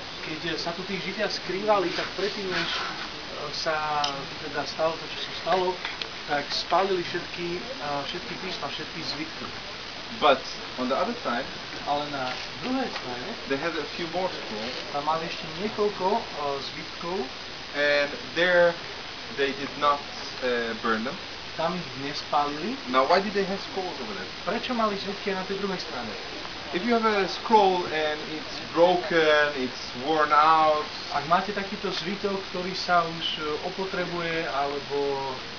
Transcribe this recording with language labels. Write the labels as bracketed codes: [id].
[sk] Keď sa tu tí Židia skrývali, tak predtým, než sa teda stalo to, čo sa stalo, tak spálili všetky písma, všetky zvitky. [en] But on the other side, [sk] ale na druhej strane, [en] they had a few more scrolls. [sk] Tam mali ešte niekoľko zvitkov. [en] And there they did not burn them. [sk] Tam ich nespálili. [en] Now, why did they have scrolls over there? [sk] Prečo mali zvitky na tej druhej strane? [en] If you have a scroll and it's broken, it's worn out. [sk] Ak máte takýto zvitok, ktorý sa už opotrebuje, alebo